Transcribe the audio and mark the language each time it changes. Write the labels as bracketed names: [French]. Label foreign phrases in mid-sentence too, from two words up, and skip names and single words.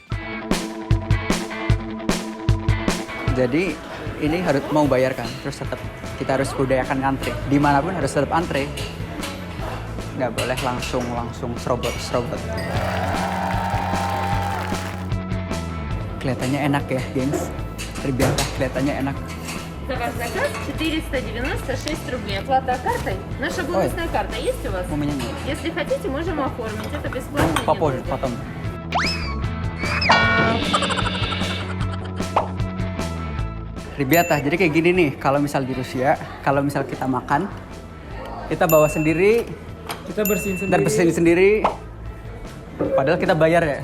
[Indonesian] Jadi ini harus mau bayar kan, terus tetap kita harus budayakan ngantri. Dimanapun harus tetap antri. Nggak boleh langsung serobot. Kelihatannya enak ya, gengs. Terbiasa kelihatannya enak. [Russian] За ваш заказ 496 рублей. Оплата картой. Наша бонусная карта есть у вас? У меня нет. Если хотите, можем оформить. Это бесплатно. Попозже, потом. [Indonesian] Ribata, jadi kayak gini nih, kalau misal di Rusia, kalau misal kita makan, kita bawa sendiri, Kita bersihin dan sendiri. bersihin sendiri, padahal kita bayar ya.